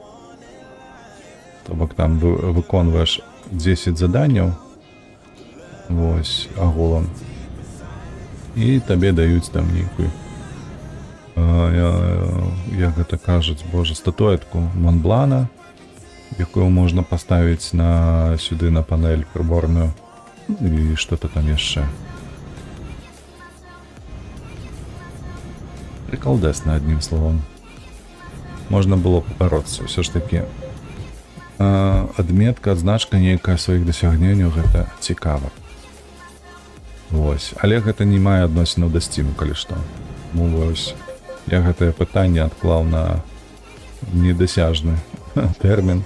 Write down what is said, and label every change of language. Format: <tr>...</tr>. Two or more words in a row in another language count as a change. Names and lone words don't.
<be>То бок там выконваеш 10 заданняў, вось, агулам, і табе даюць там нейкую, як гэта кажуць, божа, статуэтку Монблана, якую можна паставіць сюды на панель прыборную, і што-то там яшчэ.</be> <ru>Приколдесна, одним словом.</ru> <be>Можна было пабароцца, ўсё ж такі. Адметка, адзначка нейкая сваіх дасягненняў, гэта цікава. Вось, але гэта не мае адносінаў да Steam, калі што. Ну вось, я гэтае пытанне адклаў на недасяжны тэрмін.</be>